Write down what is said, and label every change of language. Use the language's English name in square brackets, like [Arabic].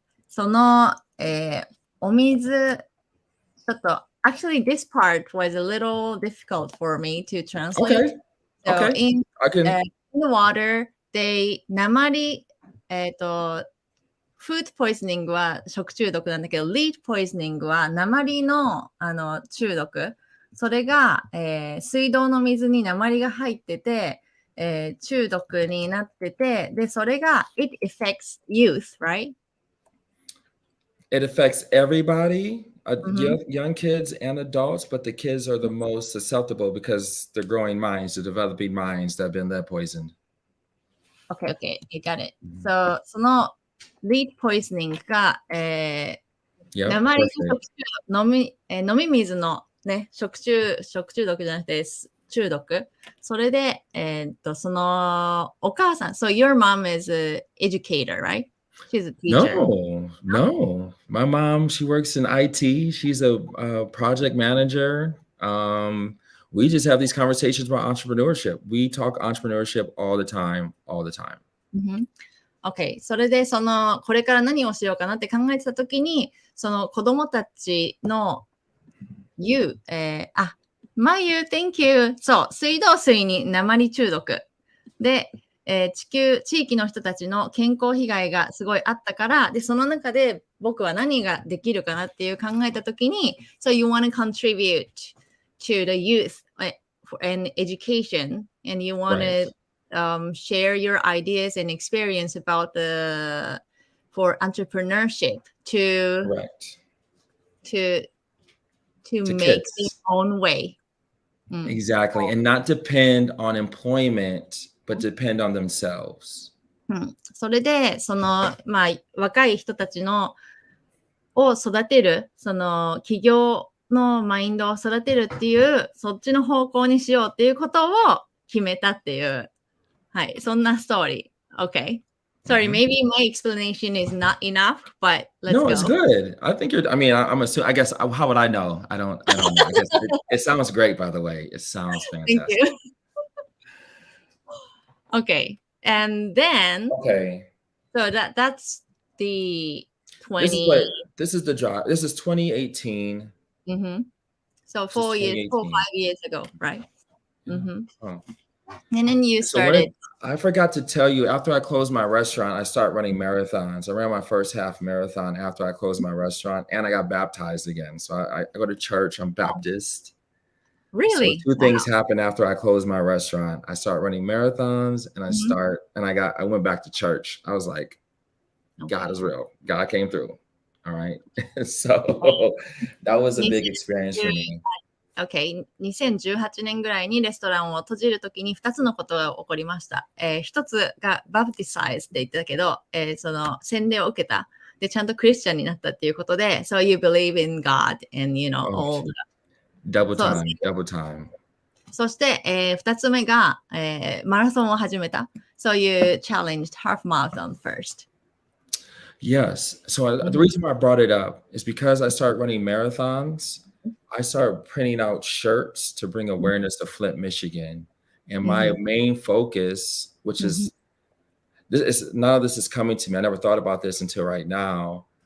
[Japanese] その、お水、ちょっと、 [English] actually this part was a little difficult for me to translate. So in the water, they [Japanese] 鉛、 [English] food poisoning [Japanese] は食中毒なんだけど、 [English] lead poisoning [Japanese] は鉛の、中毒。それが、水道の水に鉛が入ってて、中毒になってて、で、それが [English] it affects youth, right? It affects everybody, young kids and adults, but the kids are the most susceptible because they're growing minds, they're developing minds that have been lead poisoned. Okay, you got it. [Japanese] So, その lead poisoning が、鉛の飲み水のね、食中毒じゃなくて中毒。それで、そのお母さん、 [English] so your mom is an educator, right? She's a teacher. No. My mom, she works in IT. She's a project manager. We just have these conversations about entrepreneurship. We talk entrepreneurship all the time. Okay. [Japanese] それでこれから何をしようかなって考えてたときに、その子供たちの [English] thank you. [Japanese] そう、水道水に鉛中毒で、地域の人たちの健康被害がすごいあったから、で、その中で僕は何ができるかなっていう考えたときに、 [English] so you want to contribute to the youth and education, and you want to share your ideas and experience about for entrepreneurship to make their own way. Exactly, and not depend on employment.But depend on themselves. [Japanese] それで、若い人たちを育てる、企業のマインドを育てるっていう、そっちの方向にしようっていうことを決めたっていう、はい、そんなストーリー。 [English] Okay. Sorry, maybe my explanation is not enough, but let's go. No, it's good. I think I'm assuming, I guess, how would I know? I don't know. I guess it sounds great, by the way. It sounds fantastic. Thank you. Okay, and then so that's the 20. This is the job. This is 2018. Mm-hmm. So 4 or 5 years ago, right? Yeah. Mm-hmm. Oh. And then you started. I forgot to tell you, after I closed my restaurant, I started running marathons. I ran my first half marathon after I closed my restaurant, and I got baptized again. So I go to church. I'm Baptist. Really? So 2 things happened after I closed my restaurant. I started running marathons, and I went back to church. I was like, God is real. God came through. All right. So that was a big experience for me. Okay. [Japanese] 2018年ぐらいにレストランを閉じるときに2つのことが起こりました。 1つがバプティサイズって言ってたけど、その洗礼を受けた。で、ちゃんとクリスチャンになったっていうことで、 [English] So you believe in God and you know all the... Double time. [Japanese] そして、2つ目が、マラソンを始めた。 [English] So you challenged half marathon first. Yes. So the reason why I brought it up is because I started running marathons. I started printing out shirts to bring awareness to Flint, Michigan. And my main focus, which is, none of this is coming to me. I never thought about this until right now.